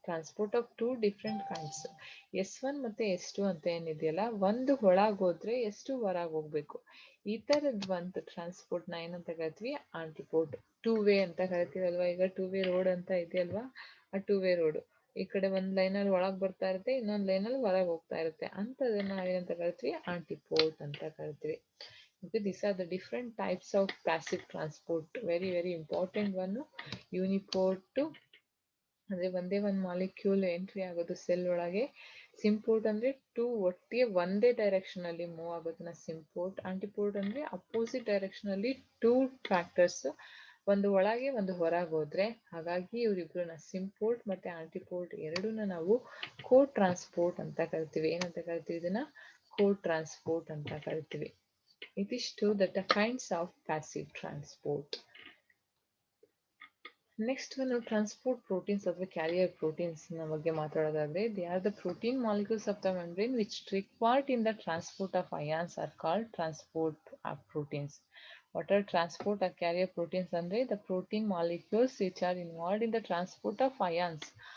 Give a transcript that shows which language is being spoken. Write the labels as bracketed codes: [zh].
[en] Transport of two different kinds. [kn] S1 ಮತ್ತೆ S2 ಅಂತ ಏನಿದೆಯಲ್ಲ, ಒಂದು ಒಳಗೆ ಹೋದ್ರೆ S2 ಹೊರಗೆ ಹೋಗ್ಬೇಕು. ಈ ತರದ್ ಒಂದು ಟ್ರಾನ್ಸ್ಪೋರ್ಟ್ ನ ಏನಂತ ಕರಿತೀವಿ, ಆಂಟಿಪೋರ್ಟ್. ಟೂ ವೇ ಅಂತ ಕರಿತೀವಲ್ವಾ, ಈಗ ಟೂ ವೇ ರೋಡ್ ಅಂತ ಇದೆಯಲ್ವಾ, ಆ ಟೂ ವೇ ರೋಡ್ ಈ ಕಡೆ ಒಂದ್ ಲೈನಲ್ಲಿ ಒಳಗೆ ಬರ್ತಾ ಇರುತ್ತೆ, ಇನ್ನೊಂದ್ ಲೈನಲ್ಲಿ ಹೊರಗೆ ಹೋಗ್ತಾ ಇರುತ್ತೆ, ಅಂತದನ್ನ ನಾವೇನಂತ ಕರಿತೀವಿ, ಆಂಟಿಪೋರ್ಟ್ ಅಂತ ಕರಿತೀವಿ. [en] Okay, these are the different types of passive transport. Very very important one. [kn] ಯುನಿಪೋರ್ಟ್ ಅಂದ್ರೆ ಒಂದೇ ಒಂದು ಮಾಲಿಕ್ಯೂಲ್ ಎಂಟ್ರಿ ಆಗೋದು ಸೆಲ್ ಒಳಗೆ. ಸಿಂಪೋರ್ಟ್ ಅಂದ್ರೆ ಟೂ ಒಟ್ಟಿಗೆ ಒಂದೇ ಡೈರೆಕ್ಷನ್ ಅಲ್ಲಿ ಮೂವ್ ಆಗೋದನ್ನ ಸಿಂಪೋರ್ಟ್. ಆಂಟಿಪೋರ್ಟ್ ಅಂದ್ರೆ ಅಪೋಸಿಟ್ ಡೈರೆಕ್ಷನ್ ಅಲ್ಲಿ ಟೂ ಫ್ಯಾಕ್ಟರ್ಸ್, ಒಂದು ಒಳಗೆ ಒಂದು ಹೊರಗೆ ಹೋದ್ರೆ, ಹಾಗಾಗಿ ಇವರಿಬ್ರನ್ನ ಸಿಂಪೋರ್ಟ್ ಮತ್ತೆ ಆಂಟಿಪೋರ್ಟ್ ಎರಡನ್ನ ನಾವು ಕೋ ಟ್ರಾನ್ಸ್ಪೋರ್ಟ್ ಅಂತ ಕರಿತೀವಿ. ಏನಂತ ಕರಿತೀವಿ ಇದನ್ನ? ಕೋ ಟ್ರಾನ್ಸ್ಪೋರ್ಟ್ ಅಂತ ಕರಿತೀವಿ. ಇದಿಷ್ಟು [en] the kinds of passive transport. Next ಒಂದು transport proteins ಅಥವಾ carrier proteins [kn] ಬಗ್ಗೆ ಮಾತಾಡೋದಾದ್ರೆ, [en] They are the protein molecules of the membrane which take part in the transport of ions are called transport proteins. What are transport or carrier proteins ಅಂದ್ರೆ the protein molecules which are involved in the transport of ions.